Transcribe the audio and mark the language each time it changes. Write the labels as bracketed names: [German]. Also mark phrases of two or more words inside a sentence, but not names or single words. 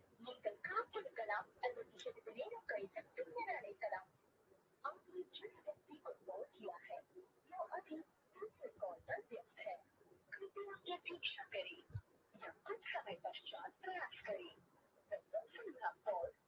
[Tamil] நீங்கள் காத்திருக்கலாம் அல்லது சிறிது நேரம் கழித்து பின்னர் அழைக்கலாம். [Hindi] आपने जिस व्यक्ति को कॉल किया है वो अभी दूसरे कॉल पर व्यस्त है. कृपया प्रतीक्षा करें या कुछ समय पश्चात प्रयास करें. [English] The person you have called